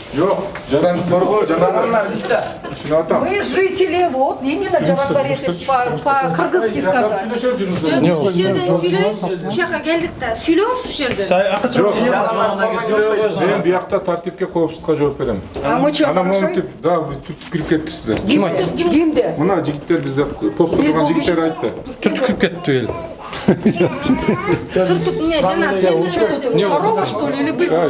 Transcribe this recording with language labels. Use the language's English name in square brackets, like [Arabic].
[Kyrgyz] Жок, жарандык коргоо жанагы листа. Шуну атам. [Russian] Вы жители, вот, именно жарандар, если по-кыргызски сказать. [Kyrgyz] Ушака келдик да, сүйлөңүз ушул жерде. Мен биякта тартипке, коопсуздукка жооп берем. Анан монтип, да, түртүп кирип кеттисиздер. Кимди? Мына жигиттер бизде постто турган жигиттер айтты. Түртүп кирип кетти эл. Түртүп эмне жана [Russian] корова что ли или бык?